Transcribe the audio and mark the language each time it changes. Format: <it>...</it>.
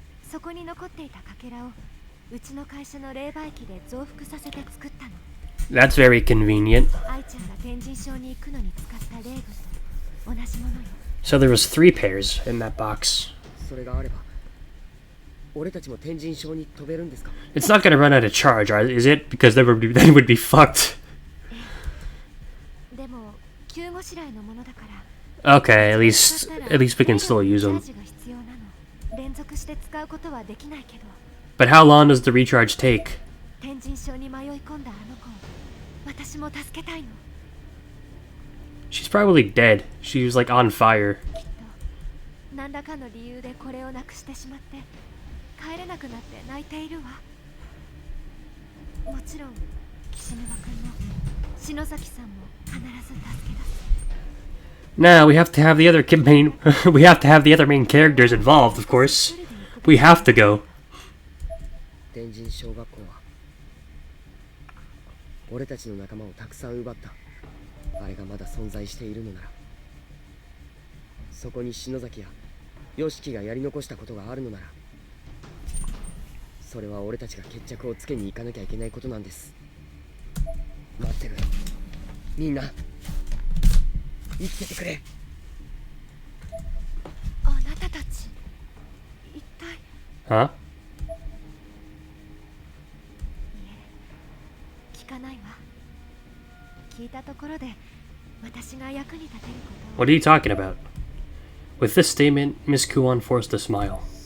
<ja>そこに残っていたかけらをうちの会社の霊媒機で増幅させて作ったの。</ja> <en>That's very convenient.</en> <ja>愛ちゃんが天神賞に行くのに使った霊具と同じものよ。</ja> <en>So there was 3 pairs in that box.</en> <ja>それがあれば俺たちも天神賞に飛べるんですか？</ja> <en>It's not gonna run out of charge, is it? Because then would be fucked.</en> <ja>でも救護しらいのものだから。</ja> <en>Okay, at least we can still use them.</en> <ja>チャージが必要なの。連続して使うことはできないけど。</ja> <en>But how long does the recharge take?</en> <ja>天神賞に迷い込んだあの子を私も助けたいの。</ja> <en>She's probably dead. She was like on fire.</en> <ja>きっと何らかの理由でこれをなくしてしまって帰れなくなって泣いているわ。もちろん岸沼君も篠崎さんも必ず助け出す。</ja> <en>Now we have to have the other we have to have the other main characters involved, of course. We have to go.</en> <ja>天神小学校は俺たちの仲間をたくさん奪った。あれがまだ存在しているのなら、そこに篠崎や吉木がやり残したことがあるのなら、それは俺たちが決着をつけに行かなきゃいけないことなんです。待ってる。みんな生きててくれ。あなたたち一体。 Huh? 聞かないわ。聞いたところで私が役に立てることを。</ja> <en>What are you talking about? With this statement, Miss Kuon forced a smile.</en>